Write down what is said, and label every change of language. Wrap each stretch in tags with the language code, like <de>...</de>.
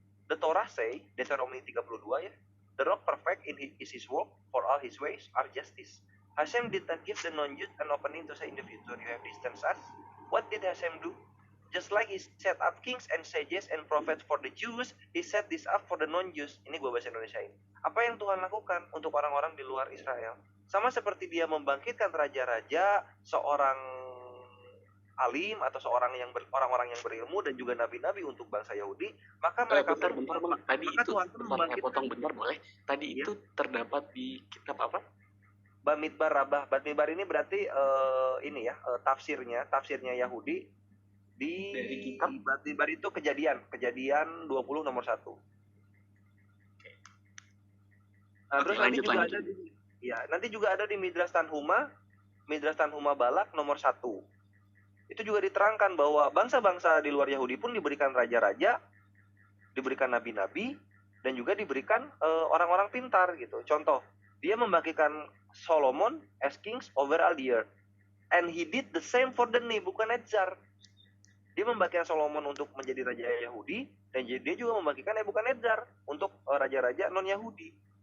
<en>The Torah say, Deuteronomy 32 ya, the rock perfect is his work, for all his ways are justice. Hashem did not give the non-Jews an opening to say in the future, you have distanced us. What did Hashem do? Just like he set up kings and sages and prophets for the Jews, he set this up for the non-Jews.</en> <id>Ini gue bahasa Indonesia ini. Apa yang Tuhan lakukan untuk orang-orang di luar Israel? Sama seperti dia membangkitkan raja-raja, seorang alim atau orang-orang yang berilmu dan juga nabi-nabi untuk bangsa Yahudi, maka mereka bentar. Tadi maka itu bentar, potong bentar boleh. Tadi itu terdapat di kitab apa? Bamidbar Rabbah. Bamidbar ini berarti tafsirnya Yahudi dari kitab Bamidbar itu kejadian 20 nomor 1. Nah, terus nanti juga ada di Midrash Tanhuma Balak nomor 1. Itu juga diterangkan bahwa bangsa-bangsa di luar Yahudi pun diberikan raja-raja, diberikan nabi-nabi, dan juga diberikan orang-orang pintar gitu. Contoh, dia membangkitkan</id> <en>Solomon as kings over all the earth. And he did the same for the Nebuchadnezzar.</en> <id>Dia membangkitkan Solomon untuk menjadi raja Yahudi, dan dia juga membangkitkan Nebuchadnezzar untuk raja-raja non-Yahudi.</id>